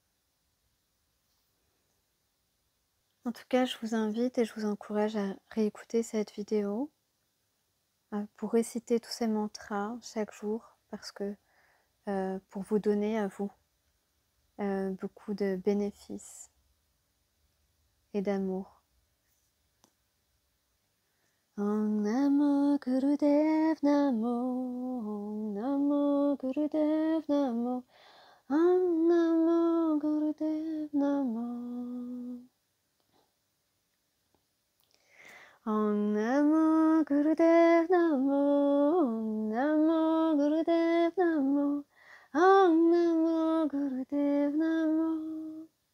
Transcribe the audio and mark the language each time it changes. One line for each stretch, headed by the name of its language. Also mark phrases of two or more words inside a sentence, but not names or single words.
French: En tout cas, je vous invite et je vous encourage à réécouter cette vidéo pour réciter tous ces mantras chaque jour, parce que pour vous donner à vous beaucoup de bénéfices et d'amour.
Sanskrit: Om Namo Gurudev Namo, Om Namo Gurudev Namo, Om Namo Gurudev Namo. Om Namo Gurudev Namo, Om Namo Gurudev Namo, Om Namo Gurudev Namo.